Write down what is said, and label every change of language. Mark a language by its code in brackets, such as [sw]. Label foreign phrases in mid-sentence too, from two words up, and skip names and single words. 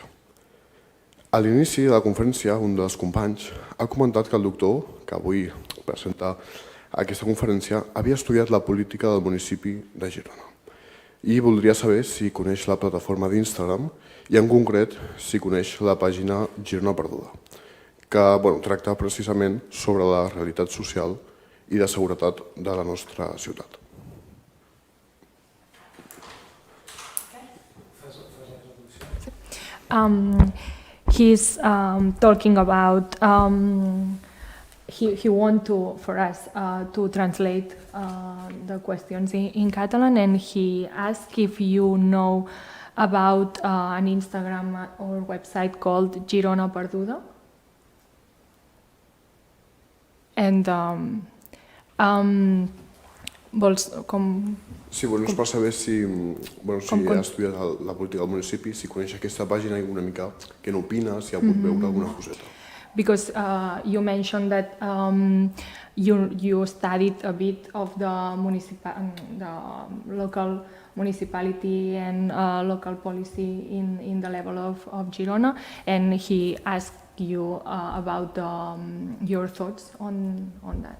[ca] A l'inici de la conferència, un dels companys ha comentat que el doctor, que avui presenta aquesta conferència, havia estudiat la política del municipi de Girona. I voldria saber si coneix la plataforma d'Instagram i, en concret, si coneix la pàgina Girona Perduda, que tracta precisament sobre la realitat social i de seguretat de la nostra ciutat. [en] He's talking about, he want for us to translate the questions in Catalan, and he asked if you know about an Instagram or website called Girona Perduda. [ca] And vols com... Sí, és per saber si ha estudiat la política del municipi, si coneix aquesta pàgina i una mica què n'opina, si ha pogut veure alguna coseta. [en] Because you mentioned that you studied a bit of the local municipality and local policy in the level of Girona, and he asked you about your thoughts on that.